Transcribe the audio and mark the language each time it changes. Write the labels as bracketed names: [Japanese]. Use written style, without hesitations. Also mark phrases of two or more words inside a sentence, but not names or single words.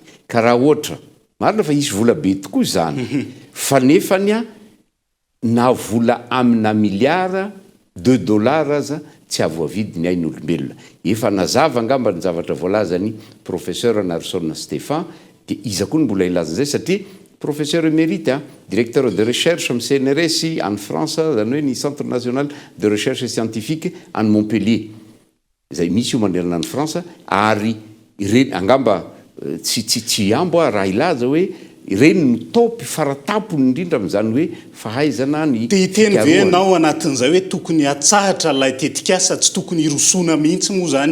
[Malagasy] Ka raha ohatra marina fa isy vola be tokoa zany fa nefany na vola amina miliara $2 aza tsy avoavidy ny ain'olombelona. Efa nazava ngamba ny zavatra voalazany professeur Narson Stefan, dia iza koa ny mbola ilazan'izay satria [French] professeur émérite, directeur de recherche [Malagasy] am CNRS [French] en France, [Malagasy] zany hoe ny Centre national de recherche scientifique [French] en Montpellier. [Malagasy] Zay misy io manerana any France ary ireny angamba tsy ambo raha ilaza hoe ireny no topy faratapony indrindra amin'izany hoe fahaizana ny teny ve nao anatin'izay hoe tokony atsahatra lay tetikasa tsy tokony irosona mihitsy moa zany?